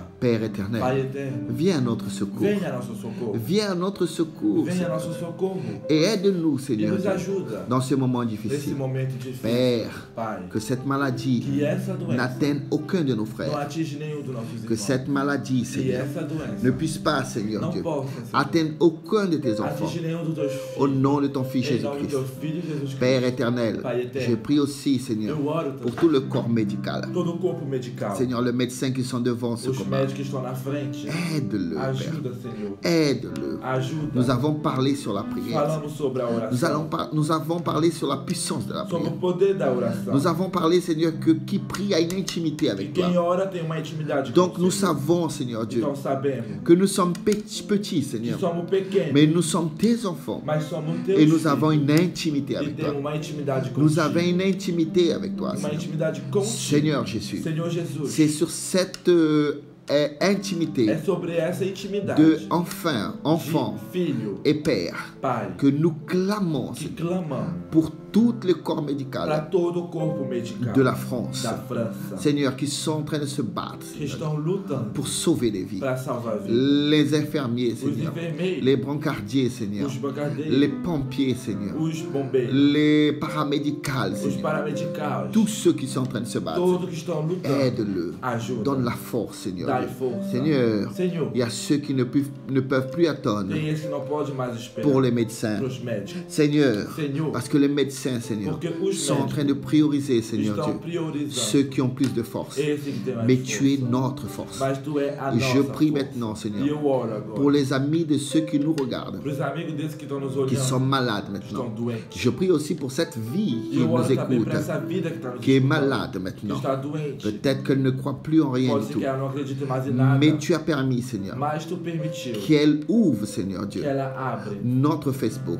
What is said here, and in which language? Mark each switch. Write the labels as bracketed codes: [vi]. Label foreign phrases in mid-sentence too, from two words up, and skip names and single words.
[fr] Père [pt] Pai [fr] éternel, [pt] eterno, [fr] viens à notre secours. [pt] venha a nosso socorro. [fr] Viens à notre secours, [pt] Venha a [fr] Seigneur, [pt] nosso socorro [fr] et aide-nous, [pt] e [fr] Seigneur, [pt] nos ajuda [fr] dans ce moment [pt] nesse [fr] difficile. [pt] momento difícil. [fr] Père, [pt] Pai, [fr] que cette maladie [pt] que essa doença [fr] n'atteigne aucun de nos [pt] não [fr] frères. [pt] atinge nenhum dos nossos [fr] Que [pt] irmãos. [fr] cette maladie, [pt] Que [fr] Seigneur, [pt] essa doença [fr] ne puisse pas, Seigneur [pt] não [fr] Dieu, [pt] possa, Senhor, [fr] atteindre aucun de tes enfants. [pt] atingir nenhum dos teus [fr] Au [pt] filhos. [fr] nom de ton Fils [pt] Em nome do [fr] Jésus-Christ. [pt] teu Filho Jesus [fr] Père [pt] Cristo. [fr] éternel, [pt] Pai eterno, [fr] je prie aussi, Seigneur, [pt] eu oro [fr] pour [pt] também [fr] tout le corps médical. [pt] todo o corpo medical. [fr] Seigneur, les médecins qui sont devant ce [pt] Os [fr] combat, [pt] médicos que estão na frente. [fr] aide-le, Père. [pt] Ajuda, Senhor. [fr] Aide-le. [pt] Ajuda. [fr] Nous avons parlé sur la prière. [pt] Falamos sobre a oração. [fr] Nous avons parlé sur la puissance de la [pt] Sobre [fr] prière. [pt] o poder da oração. [fr] Nous avons parlé, Seigneur, que qui prie a une intimité [pt] E [fr] avec [pt] quem [fr] toi. [pt] ora tem uma intimidade [fr] Donc [pt] com o [fr] nous [pt] Senhor. [fr] savons, Seigneur Dieu, [pt] Então sabemos [fr] que nous sommes petits, [pt] que [fr] Seigneur, [pt] somos pequenos, [fr] mais nous sommes tes enfants [pt] mas somos teus [fr] et nous [pt] filhos. [fr] avons une intimité [pt] E [fr] avec toi. [pt] temos uma intimidade contigo. [fr] Nous avons une intimité avec toi, [pt] Uma [fr] Seigneur. [pt] intimidade contigo. [fr] Seigneur Jésus, [pt] Senhor Jesus. [fr] c'est sur cette intimité [pt] É sobre essa intimidade. [fr] de enfant [pt] de filho, [fr] et père [pt] pai, [fr] que nous clamons, [pt] que [fr] Seigneur, [pt] clamamos [fr] pour tout le corps [pt] para [fr] médical [pt] todo o corpo medical [fr] de la France, [pt] da França, [fr] Seigneur, qui sont en train de se battre [pt] que estão lutando [fr] pour sauver des vies. [pt] para salvar vidas. [fr] Les infirmiers, [pt] Os [fr] Seigneur, [pt] enfermeiros, [fr] les brancardiers, Seigneur, [pt] os bancadeiros, [fr] les pompiers, Seigneur, [pt] os bombeiros, [fr] les paramédicales, [pt] os [fr] Seigneur, [pt] paramédicos, [fr] tous ceux qui sont en train de se battre, [pt] todos que estão lutando, [fr] aide-le, [pt] ajuda, [fr] donne la force, Seigneur. [pt] dai força. [fr] Seigneur, [pt] Senhor, [fr] il y a ceux qui ne peuvent plus attendre [pt] tem esse que não pode mais esperar [fr] pour les médecins. [pt] para os médicos. [fr] Seigneur, [pt] Senhor, [fr] parce que les médecins médecins, Seigneur, [pt] Porque os [fr] sont en train de prioriser, Seigneur [pt] estão [fr] Dieu, [pt] priorizando [fr] ceux qui ont plus de force. [pt] esse que tem mais [fr] Mais [pt] força. [fr] tu es notre force. [pt] Mas tu é a [fr] Je [pt] nossa [fr] prie [pt] força. [fr] maintenant, [pt] E [fr] Seigneur, [pt] eu oro agora [fr] pour les amis de ceux qui nous regardent, [pt] para os amigos desses que estão nos [fr] qui sont [pt] olhando, [fr] malades [pt] que estão [fr] maintenant. [pt] doentes. [fr] Je prie aussi pour cette vie [pt] E [fr] qui [pt] eu [fr] nous [pt] oro também [fr] écoute, [pt] para essa vida que está nos [fr] qui est [pt] escutando, [fr] malade [pt] que [fr] maintenant. [pt] está doente. [fr] Peut-être qu'elle ne croit plus en rien [pt] Pode [fr] du [pt] ser [fr] tout. [pt] que ela não acredite mais em nada, [fr] Mais tu as permis, Seigneur, [pt] mas tu permitiu [fr] qu'elle ouvre, Seigneur [pt] que [fr] Dieu, [pt] ela abre [fr] notre Facebook,